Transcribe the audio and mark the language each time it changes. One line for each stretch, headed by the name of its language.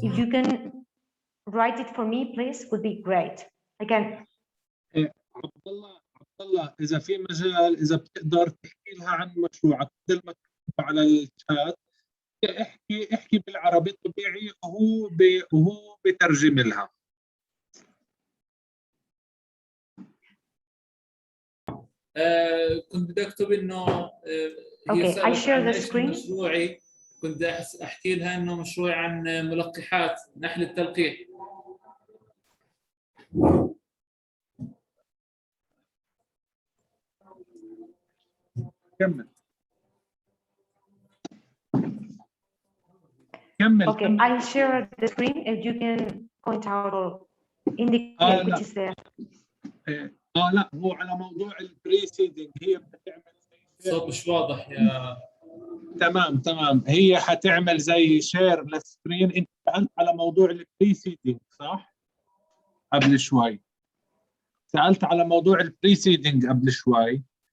English: If you can write it for me, please, would be great. Again.
Arabic: عبد الله اذا في مجال اذا بتقدر تحكي لها عن مشروعك بدل ما تكتب على الشات، احكي بالعربي طبيعي وهو بترجم لها. كنت بدي اكتب انه
English: Okay, I share the screen.
Arabic: مشروعي كنت احكي لها انه مشروعي عن ملقحات نحل التلقيح. كمل.
English: Okay, I share the screen if you can point out or indicate which is there.
Arabic: لا هو على موضوع البريسيدنج هي بتعمل صوت مش واضح يا تمام هي حتعمل زي شير للسكرين. انت سألت على موضوع البريسيدنج صح؟ قبل شوي سألت على موضوع البريسيدنج قبل شوي.